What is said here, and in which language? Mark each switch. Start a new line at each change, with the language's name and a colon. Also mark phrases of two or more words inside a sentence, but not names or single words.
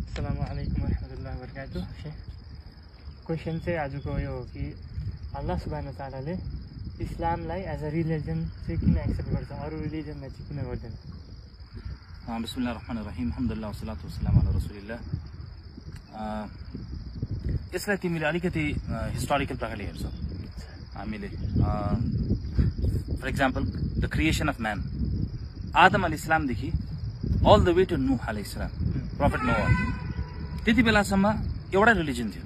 Arabic: السلام عليكم ورحمة الله وبركاته.
Nepali: क्वेश्चन चाहिँ आजको यो हो कि
Arabic: الله سبحانه وتعالى
Nepali: इस्लामलाई
English: as a religion
Nepali: चाहिँ किन एक्सेप्ट गर्छ, अरू रिलिजनलाई चाहिँ किन गर्दैन?
Arabic: بسم الله الرحمن الرحيم الحمد لله والصلاة والسلام على رسول الله.
Nepali: यसलाई तिमीले अलिकति हिस्टोरिकल प्रकारले हेर्छौ। हामीले
English: for example the creation of man,
Nepali: आदम अलैहिस्सलामदेखि
English: all the way to
Nepali: नूह अलैहिस्सलाम, प्रफेट नोह, त्यति बेलासम्म एउटा रिलिजन थियो।